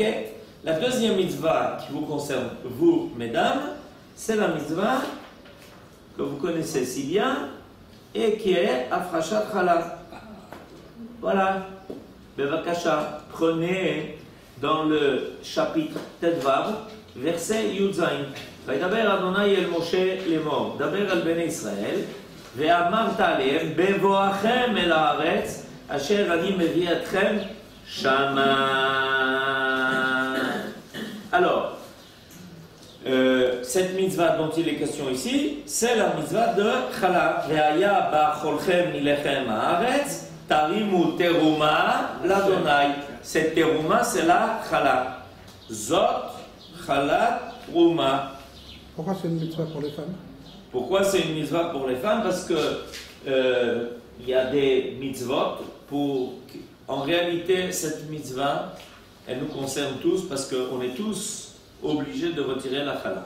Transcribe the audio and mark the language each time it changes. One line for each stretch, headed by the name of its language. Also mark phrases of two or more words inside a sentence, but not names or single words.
French: La deuxième mitzvah qui vous concerne, vous, mesdames, c'est la mitzvah que vous connaissez si bien et qui est
Hebrew: הפרשת חלה.
French: Voilà. Bevakasha, prenez dans le chapitre Tedvav, verset Yudzain.
Hebrew: וידבר אדוני אל משה לאמור, דבר על בני ישראל, ואמרת עליהם, בבואכם אל הארץ, אשר אני מביא אתכם שמה.
French: Alors, cette mitzvah dont il est question ici, c'est la mitzvah de Chala.
Hebrew: והיה באכלכם מלחם הארץ, תרימו תרומה לאדני.
French: Cette teruma, c'est la Chala.
Hebrew: זאת, חלה, תרומה.
French: Pourquoi c'est une mitzvah pour les femmes? Pourquoi c'est une mitzvah pour les femmes? Parce que il y a des mitzvot pour... En réalité, cette mitzvah, elle nous concerne tous parce qu'on est tous obligés de retirer la chala.